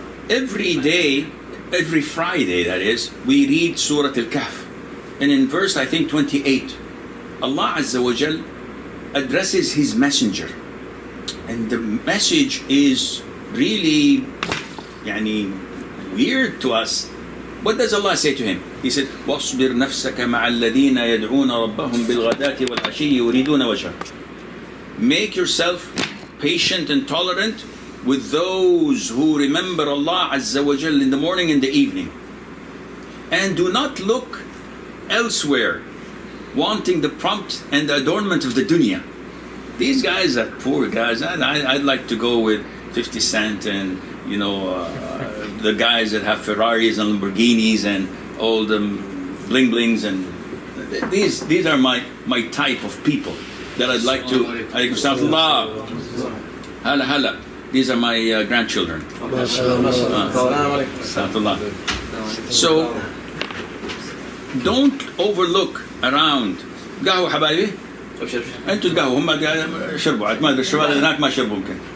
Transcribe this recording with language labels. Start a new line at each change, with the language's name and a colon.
English: Every day, every Friday that is, we read Surah Al-Kahf. And in verse, I think 28, Allah Azza wa Jal addresses His messenger. And the message is really weird to us. What does Allah say to him? He said,
Arabic: وَاصْبِرْ نَفْسَكَ مَعَ الَّذِينَ يَدْعُونَ رَبَّهُمْ بِالْغَدَاةِ وَالْعَشِيِّ يُرِيدُونَ وَجْهَهُ.
English: Make yourself patient and tolerant with those who remember Allah Azza wa Jal in the morning and the evening. And do not look elsewhere, wanting the prompt and the adornment of the dunya. These guys are poor guys. I'd like to go with 50 Cent and the guys that have Ferraris and Lamborghinis and all the bling blings, and these are my type of people that I'd like to. Alaykum salam. Hala. These are my grandchildren. So don't overlook around.
Arabic: قهوة حبايبي. انتوا تقهووا هم شربوا ما ادري الشباب هناك ما شربوا يمكن